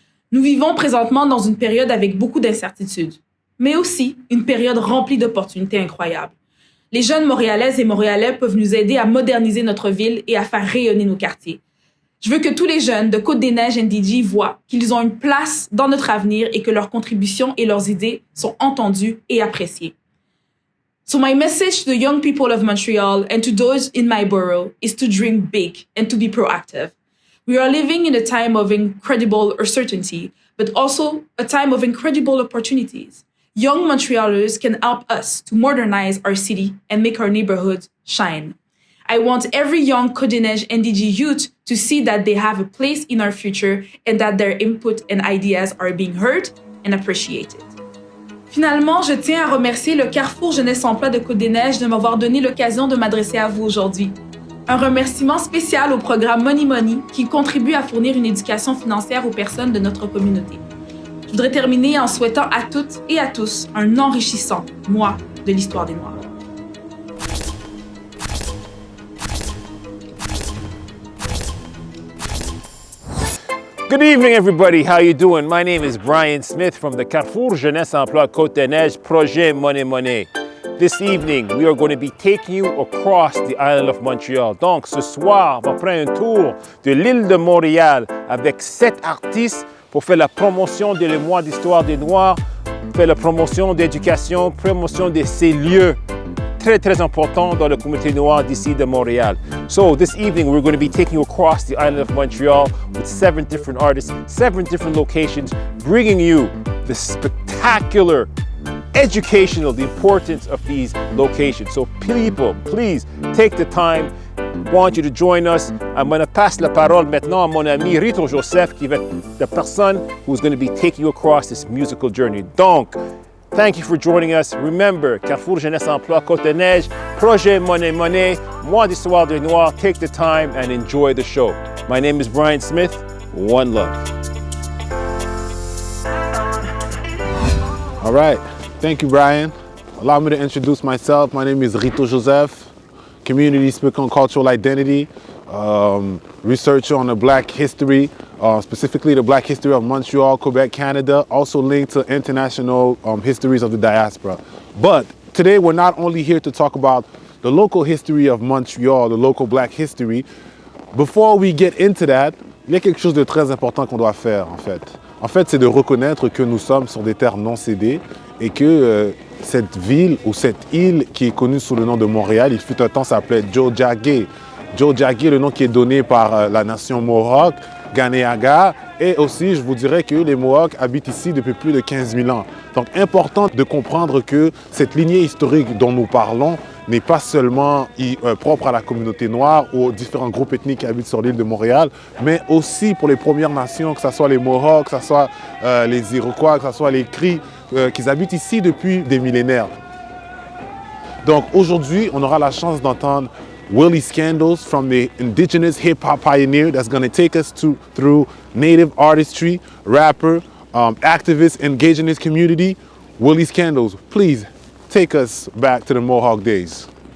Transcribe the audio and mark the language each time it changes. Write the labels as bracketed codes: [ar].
[fr] Nous vivons présentement dans une période avec beaucoup d'incertitudes, mais aussi une période remplie d'opportunités incroyables. Les jeunes Montréalaises et Montréalais peuvent nous aider à moderniser notre ville et à faire rayonner nos quartiers. Je veux que tous les jeunes de Côte-des-Neiges NDG voient qu'ils ont une place dans notre avenir et que leurs contributions et leurs idées sont entendues et appréciées. [en] So my message to the young people of Montreal and to those in my borough is to dream big and to be proactive. We are living in a time of incredible uncertainty, but also a time of incredible opportunities. Young Montrealers can help us to modernize our city and make our neighborhoods shine. I want every young Côte-des-Neiges NDG youth to see that they have a place in our future and that their input and ideas are being heard and appreciated. [fr] Finalement, je tiens à remercier le Carrefour jeunesse-emploi de Côte-des-Neiges de m'avoir donné l'occasion de m'adresser à vous aujourd'hui. Un remerciement spécial au programme Monnaie qui contribue à fournir une éducation financière aux personnes de notre communauté. Je voudrais terminer en souhaitant à toutes et à tous un enrichissant mois de l'histoire des Noirs. [en] Good evening, everybody. How you doing? My name is Brian Smith from the Carrefour jeunesse-emploi Côte-des-Neiges projet Monnaie. This evening, we are going to be taking you across the island of Montreal. [fr] Donc, ce soir, on va prendre un tour de l'île de Montréal avec 7 artistes pour faire la promotion du mois d'histoire des Noirs, faire la promotion d'éducation, promotion de ces lieux très importants dans la communauté noire d'ici de Montréal. [en] So this evening we're going to be taking you across the island of Montreal with 7 different artists, 7 different locations, bringing you the spectacular, educational, the importance of these locations. So people, please take the time. I want you to join us. I'm going to pass la parole maintenant à mon ami Ritu Joseph, qui va être la personne who's going to be taking you across this musical journey. Donc, thank you for joining us. Remember, Carrefour jeunesse-emploi Côte-des-Neiges, projet Monnaie, mois d'histoire des Noirs. Take the time and enjoy the show. My name is Brian Smith. One love. All right. Thank you, Brian. Allow me to introduce myself. My name is Ritu Joseph, community speaker on cultural identity, researcher on the Black history, specifically the Black history of Montreal, Quebec, Canada, also linked to international histories of the diaspora. But today we're not only here to talk about the local history of Montreal, the local Black history. [fr] Before we get into that, il y a quelque chose de très important qu'on doit faire en fait. En fait, c'est de reconnaître que nous sommes sur des terres non cédées et que cette ville ou cette île qui est connue sous le nom de Montréal, il fut un temps, s'appelait Tiohtià:ke. Tiohtià:ke, le nom qui est donné par la nation Mohawk, Ganéaga, et aussi, je vous dirais que les Mohawks habitent ici depuis plus de 15 000 ans. Donc, important de comprendre que cette lignée historique dont nous parlons n'est pas seulement propre à la communauté noire ou aux différents groupes ethniques qui habitent sur l'île de Montréal, mais aussi pour les Premières Nations, que ce soit les Mohawks, que ce soit les Iroquois, que ce soit les Cris, qui habitent ici depuis des millénaires. Donc aujourd'hui, on aura la chance d'entendre [en] Willie Scandals from the Indigenous hip-hop pioneer that's going to take us through native artistry, rapper, activist engaged in his community. Willie Scandals, please take us back to the Mohawk days.